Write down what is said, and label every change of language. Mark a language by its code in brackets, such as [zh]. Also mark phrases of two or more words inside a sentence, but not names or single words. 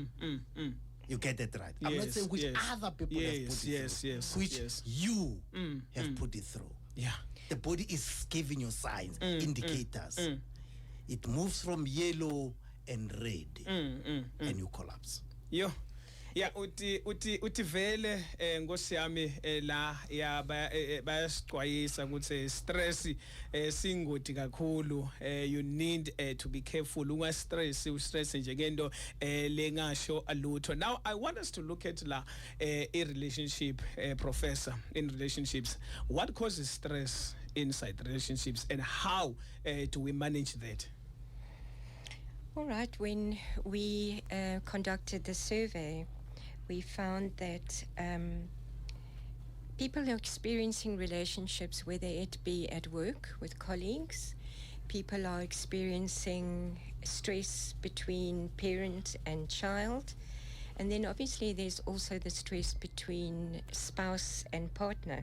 [en] You get it right. I'm not saying which other people have put it through. Which you have put it through. Yeah. The body is giving you signs, indicators. It moves from yellow and red, and you collapse. Yo. Yeah, [zu] uti vele ngosi yami la ya bayasixwayisa ukuthi stress singoti kakhulu. [en] You need to be careful [zu] unga stress nje ngento lengasho alutho. [en] Now I want us to look at la a relationship, professor, in relationships. What causes stress inside relationships and how do we manage that? All right, when we conducted the survey, we found that people are experiencing relationships, whether it be at work with colleagues, people are experiencing stress between parent and child, and then obviously there's also the stress between spouse and partner.